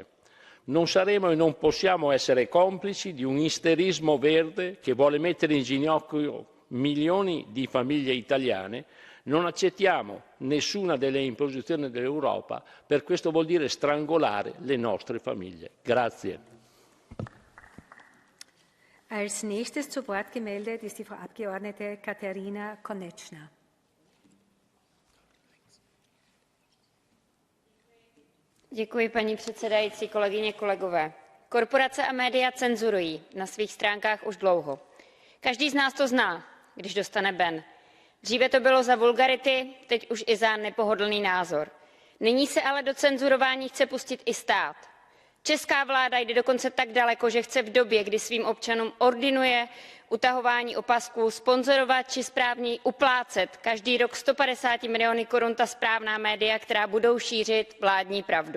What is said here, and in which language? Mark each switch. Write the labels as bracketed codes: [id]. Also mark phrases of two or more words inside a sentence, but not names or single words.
[it] Non saremo e non possiamo essere complici di un isterismo verde che vuole mettere in ginocchio milioni di famiglie italiane. Non accettiamo nessuna delle imposizioni dell'Europa, per questo vuol dire strangolare le nostre famiglie. Grazie. [de] Als nächstes zu Wort gemeldet ist die Frau Abgeordnete Katerina Konečná. [cs] Děkuji, paní předsedající, kolegyně, kolegové. Korporace a média cenzurují na svých stránkách už dlouho. Každý z nás to zná, když dostane ban. Dříve to bylo za vulgarity, teď už i za nepohodlný názor. Nyní se ale do cenzurování chce pustit i stát. Česká vláda jde dokonce tak daleko, že chce v době, kdy svým občanům ordinuje utahování opasků, sponzorovat či správněji uplácet každý rok 150 miliony korun ta správná média, která budou šířit vládní pravdu.